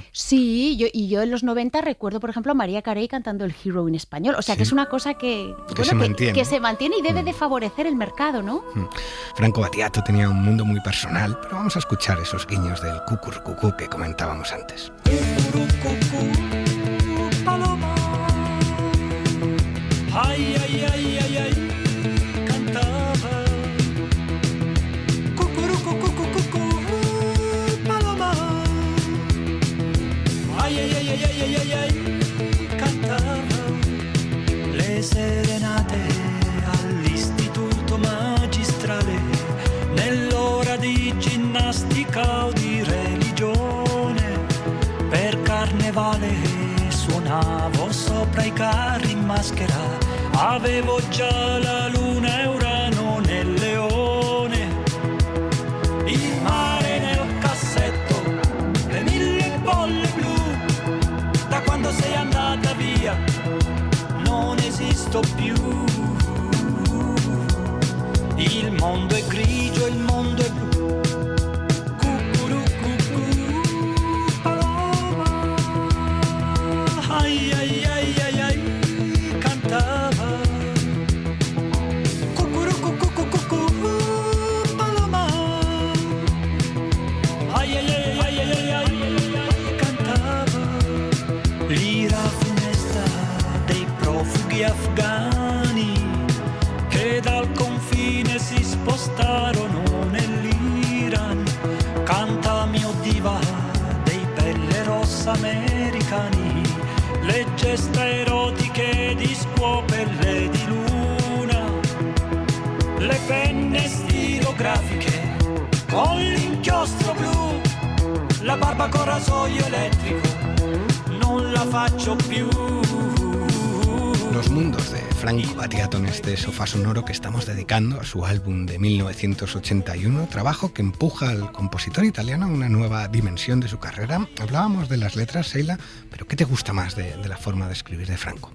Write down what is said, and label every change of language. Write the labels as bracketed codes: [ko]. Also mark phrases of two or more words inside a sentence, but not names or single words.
[es] Sí, yo en los 90 recuerdo, por ejemplo, a María Carey cantando El Hero en español. O sea, que es una cosa que se mantiene y debe de favorecer el mercado, ¿no? Franco Battiato tenía un mundo muy personal, pero vamos a escuchar esos guiños del cucurcucú que comentábamos antes. Paloma, ay, ay, ay, ay, ay, cantaba. Cucurucucucucucu, paloma, ay, ay, ay, ay, ay, ay, ay, cantaba. [it] Le serenate all'istituto magistrale, nell'ora di ginnastica o di religione, per carnevale suonavo sopra i carri in maschera, avevo già la luna e Urano nel leone, il mare nel cassetto, le 1000 bolle blu, da quando sei andata via non esisto più, il mondo è grigio, il mondo è blu. [es] Ay, ay, ay, ay, ay, cantaba. Cucurucucucucucu, paloma. Ay, ay, ay, ay, ay, ay, ay, cantaba. [it] L'ira funesta dei profughi afghani che dal confine si spostarono nell'Iran. Canta mio diva dei pelle rossa americani, le gesta erotiche di scuopelle di luna, le penne stilografiche con l'inchiostro blu, la barba con rasoio elettrico, non la faccio più. [es] Los mundos de Franco Battiato en este sofá sonoro que estamos dedicando a su álbum de 1981, trabajo que empuja al compositor italiano a una nueva dimensión de su carrera. Hablábamos de las letras, Sheila, pero ¿qué te gusta más de la forma de escribir de Franco?